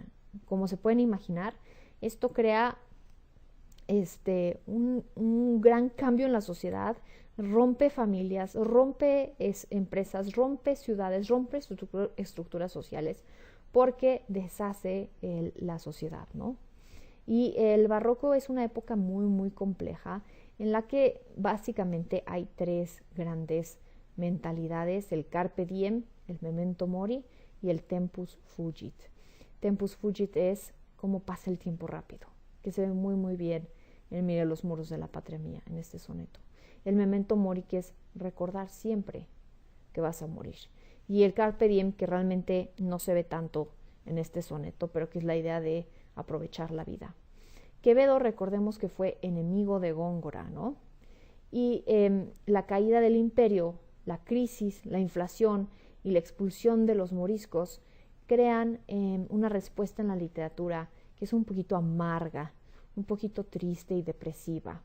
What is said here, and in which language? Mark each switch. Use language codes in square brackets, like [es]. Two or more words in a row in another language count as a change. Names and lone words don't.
[es] Como se pueden imaginar, esto crea un gran cambio en la sociedad, rompe familias, rompe empresas, rompe ciudades, rompe estructuras sociales, porque deshace la sociedad, ¿no? Y el barroco es una época muy, muy compleja en la que básicamente hay tres grandes mentalidades: el [la] carpe diem, [es] el [la] memento mori [es] y el [la] tempus fugit. Tempus fugit [es] es cómo pasa el tiempo rápido, que se ve muy, muy bien en Mire los muros de la patria mía, en este soneto. El [la] memento mori, [es] que es recordar siempre que vas a morir. Y el [la] carpe diem, [es] que realmente no se ve tanto en este soneto, pero que es la idea de aprovechar la vida. Quevedo, recordemos que fue enemigo de Góngora, ¿no? Y la caída del imperio la crisis, la inflación y la expulsión de los moriscos crean una respuesta en la literatura que es un poquito amarga, un poquito triste y depresiva.